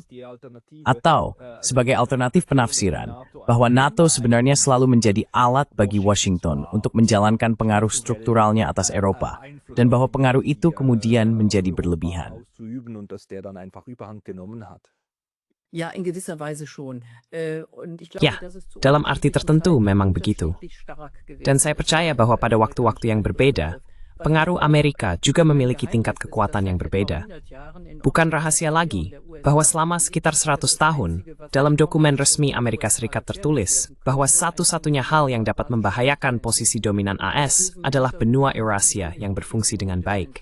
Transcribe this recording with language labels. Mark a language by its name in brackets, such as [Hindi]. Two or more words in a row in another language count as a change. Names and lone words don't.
[Indonesian] Atau, sebagai alternatif penafsiran, bahwa NATO sebenarnya selalu menjadi alat bagi Washington untuk menjalankan pengaruh strukturalnya atas Eropa, dan bahwa pengaruh itu kemudian menjadi berlebihan? Ya, [German] in gewisser Weise schon. [Indonesian] Ya, dalam arti tertentu memang begitu. Dan saya percaya bahwa pada waktu-waktu yang berbeda, pengaruh Amerika juga memiliki tingkat kekuatan yang berbeda. Bukan rahasia lagi bahwa selama sekitar 100 tahun, dalam dokumen resmi Amerika Serikat tertulis bahwa satu-satunya hal yang dapat membahayakan posisi dominan AS adalah benua Eurasia yang berfungsi dengan baik.